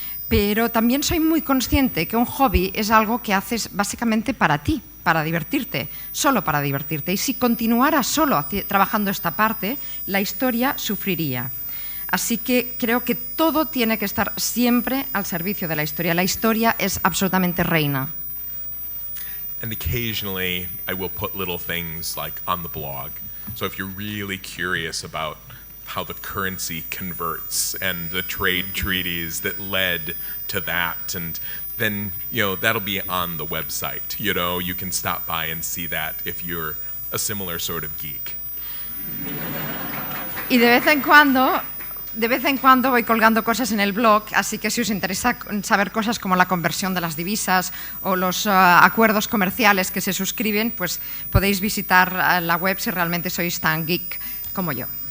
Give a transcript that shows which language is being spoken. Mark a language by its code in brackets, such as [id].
[es] Pero también soy muy consciente que un hobby es algo que haces básicamente para ti, para divertirte, solo para divertirte. Y si continuara solo trabajando esta parte, la historia sufriría. Así que creo que todo tiene que estar siempre al servicio de la historia. La historia es absolutamente reina. [en] And occasionally I will put little things like on the blog. So if you're really curious about how the currency converts and the trade treaties that led to that, and then, that'll be on the website. You can stop by and see that if you're a similar sort of geek. [es] Y de vez en cuando voy colgando cosas en el blog, así que si os interesa saber cosas como la conversión de las divisas o los acuerdos comerciales que se suscriben, pues podéis visitar la web si realmente sois tan geek como yo.